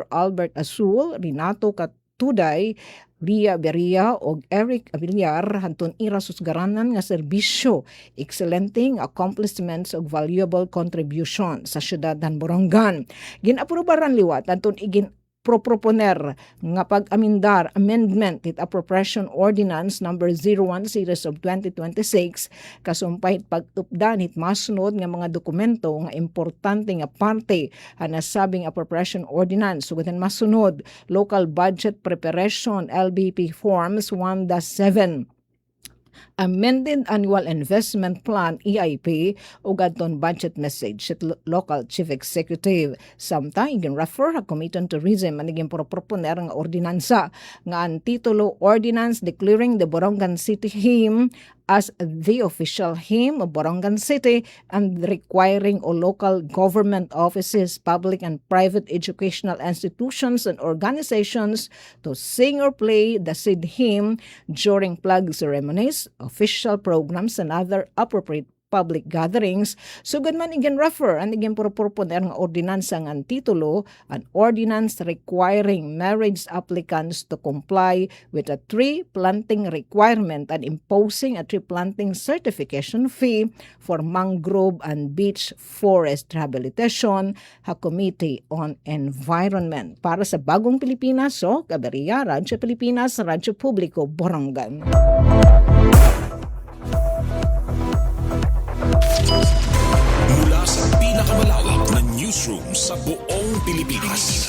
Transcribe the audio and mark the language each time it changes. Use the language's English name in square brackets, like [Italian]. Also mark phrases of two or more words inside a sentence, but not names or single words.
[Waray] Albert Azul, Renato Katuday, Ria Beria o Eric Avillar hanton ira susgaranan nga serbisyo, [English] excellenting accomplishments [Waray] o [English] valuable contribution [Waray] sa syudad ng Borongan. Ginaprobaran liwat hanton igin proponer nga pag-amendar amendment it [English] appropriation ordinance number 01 series of 2026 [Waray] kasumpay pag-updan it masunod nga mga dokumento nga importante nga parte nasabing appropriation ordinance sugutan masunod [English] local budget preparation LBP forms 1-7, amended annual investment plan EIP [Waray] o gadton [English] budget message at local chief executive. [Waray] Samtang gin-refer ang Committee on Tourism ang naging proponer nga ordinansa nga ang titulo [English] Ordinance Declaring the Borongan City Hymn as the official hymn of Borongan City and requiring all local government offices, public and private educational institutions and organizations to sing or play the said hymn during flag ceremonies, official programs, and other appropriate public gatherings. [Waray] Sugad man igin refer ang igin proponer nga ordinansa nga titulo [English] an ordinance requiring marriage applicants to comply with a tree planting requirement and imposing a tree planting certification fee for mangrove and beach forest rehabilitation ha Committee on Environment. [Filipino] Para sa Bagong Pilipinas, Caberia, Radyo Pilipinas, Radyo Publiko, Borongan. Mula sa pinakamalawak na news newsroom sa buong Pilipinas.